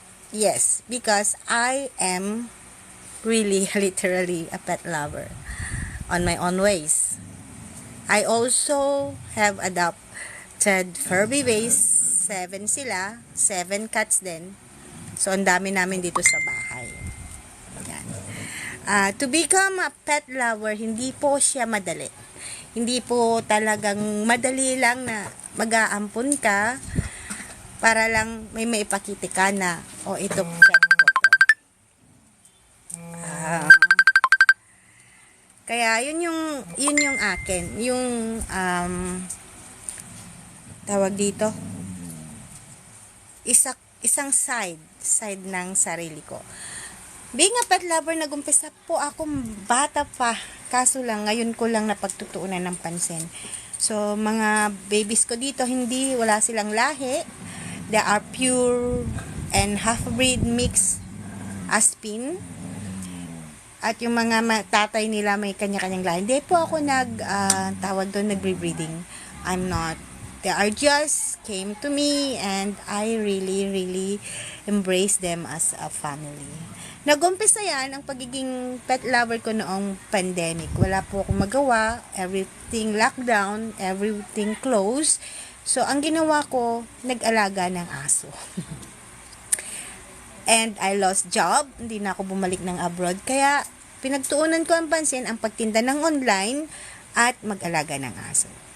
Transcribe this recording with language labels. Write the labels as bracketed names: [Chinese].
[English] Yes, because I am really, literally a pet lover on my own ways. I also have adopted fur babies, 7 sila, 7 cats din. [Filipino] So, ang dami namin dito sa bahay. Yan. [English] To become a pet lover, [Filipino] hindi po siya madali. Hindi po talagang madali lang na mag-aampon ka para lang may maipakita ka na, ito pet ko to. Kaya yun yung akin, yung tawag dito, isang side ng sarili ko. [English] Being a pet lover, [Filipino] nagumpisa po akong bata pa. Kaso lang, ngayon ko lang napagtutuunan ng pansin. So, mga babies ko dito, wala silang lahi. [English] They are pure and half-breed mix Aspin. [Filipino] At yung mga tatay nila may kanya-kanyang lahi. Hindi po ako tawag doon, nagbre-breeding. [English] I'm not. They are just came to me and I really embrace them as a family. [Filipino] Nag-umpisa yan ang pagiging pet lover ko noong pandemic. Wala po akong magawa. [English] Everything lockdown, everything closed. [Filipino] So, ang ginawa ko, nag-alaga ng aso. [English] And I lost job. [Filipino] Hindi na ako bumalik ng abroad. Kaya, pinagtuunan ko ang pansin ang pagtinda ng online at mag-alaga ng aso.